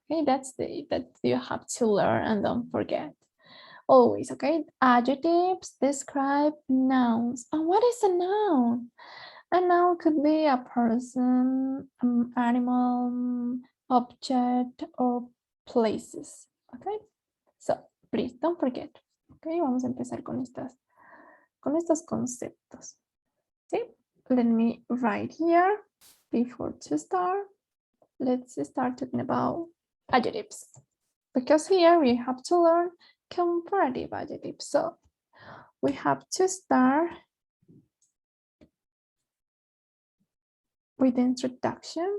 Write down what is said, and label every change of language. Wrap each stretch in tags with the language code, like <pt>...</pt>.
<en>Okay, that you have to learn and don't forget. Always, okay? Adjectives describe nouns. And what is a noun? A noun could be a person, animal, object, or places. Okay? So, please don't forget.</en> <es>Okay, vamos a empezar con estos conceptos. ¿Sí?</es> <en>Let me write here before to start. Let's start talking about adjectives. Because here we have to learn comparative adjectives. So we have to start with the introduction.</en>